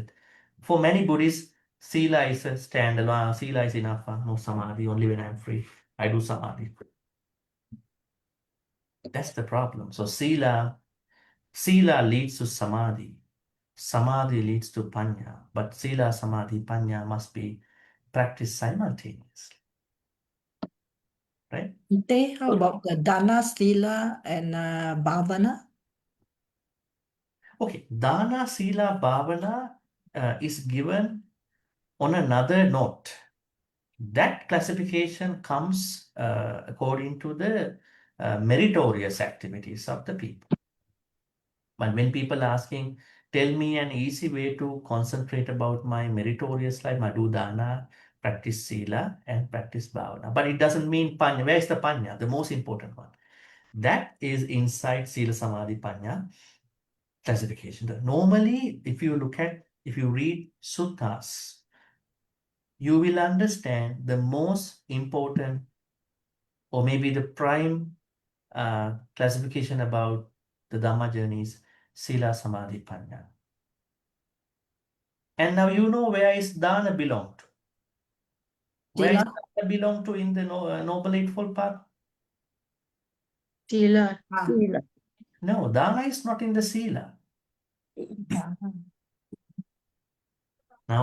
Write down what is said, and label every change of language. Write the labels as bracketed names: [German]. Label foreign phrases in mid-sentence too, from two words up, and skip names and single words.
[English] For many Buddhists, Sila is a stand-alone. Sila is enough. No Samadhi. Only when I'm free, I do Samadhi. That's the problem. So sila leads to samadhi. Samadhi leads to paññā. But [Pali] sila, samadhi, paññā [English] must be practiced simultaneously. Right? Bhante, how about the [Pali] dana, sila, [English] and bhavana? Okay, [Pali] dana, sila, bhavana [English] is given on another note. That classification comes according to the meritorious activities of the people. But when people are asking, tell me an easy way to concentrate about my meritorious life, I do dana, practice sila, and practice bhavana. But it doesn't mean paññā. Where is the paññā? The most important one. That is inside [Pali] sila, samadhi, paññā [English] classification. Normally, if you read suttas, you will understand the most important or maybe the prime classification about the Dhamma journey is [Pali] sila, samadhi, paññā. [English] And now you know where is dana belong to. Where is Sila. dana belong to in the Noble Eightfold Path? Sila. Sila. No, dana is not in the sila. Now